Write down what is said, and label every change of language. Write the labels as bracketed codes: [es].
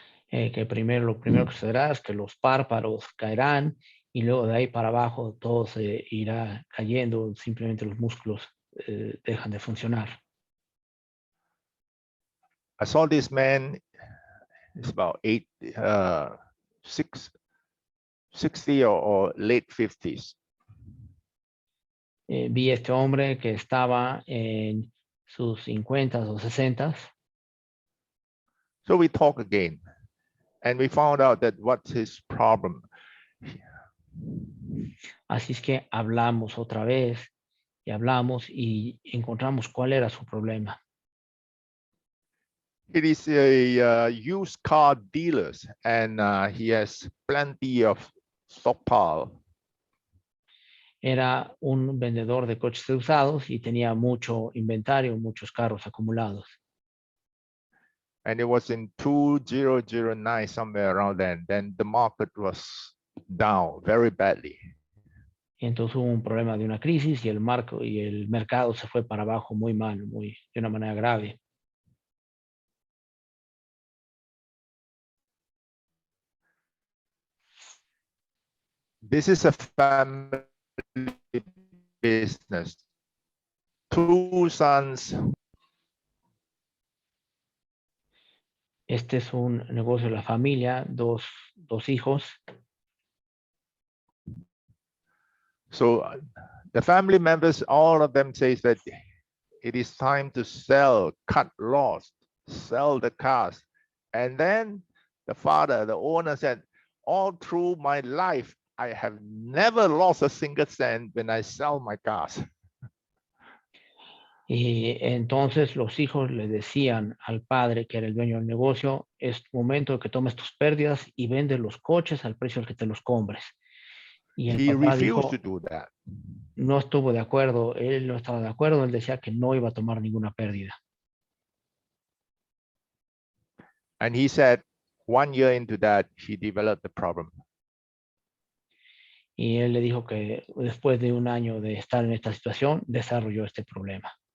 [es] Que lo primero que sucederá es que los párpados caerán y luego de ahí para abajo todo se irá cayendo, simplemente los músculos dejan de funcionar. [en] I saw this man, it's about 60 or late 50s. [es] Vi este hombre que estaba en sus 50 o 60. [en] So we talk again, and we found out that what's his problem. [es] Así es que hablamos otra vez y hablamos y encontramos cuál era su problema. [en] It is a used car dealers, and he has plenty of stockpile. [es] Era un vendedor de coches usados y tenía mucho inventario, muchos carros acumulados. [en] And it was in 2009, somewhere around then. Then the market was down very badly. [es] Y entonces hubo un problema de una crisis y el mercado se fue para abajo muy mal, de una manera grave. [en] This is a family business. 2 sons. [es] Este es un negocio de la familia, dos hijos. [en] So the family members, all of them says that it is time to sell, cut loss, sell the cars. And then the father, the owner said, all through my life, I have never lost a single cent when I sell my cars. [es] Y entonces los hijos le decían al padre, que era el dueño del negocio, es momento de que tomes tus pérdidas y vendes los coches al precio al que te los compres. Y el papá dijo, no estuvo de acuerdo, él no estaba de acuerdo, él decía que no iba a tomar ninguna pérdida. [en] And he said, 1 year into that, he developed the problem. [es] Y él le dijo que después de 1 año de estar en esta situación, desarrolló este problema.